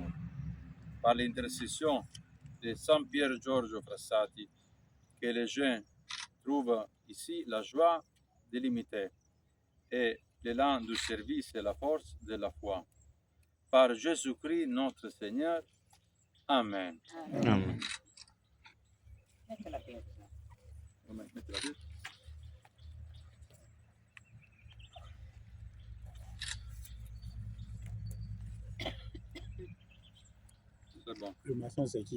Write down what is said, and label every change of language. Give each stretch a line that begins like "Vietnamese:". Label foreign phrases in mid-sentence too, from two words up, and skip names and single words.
French: Par l'intercession de Saint Pierre Giorgio Frassati, que les jeunes trouvent ici la joie de l'imiter et l'élan du service et la force de la foi. Par Jésus-Christ notre Seigneur. Amen. Amen.
Italian: Metti la pietra. Metti la pietra.
French: C'est bon. Le maçon, c'est qui?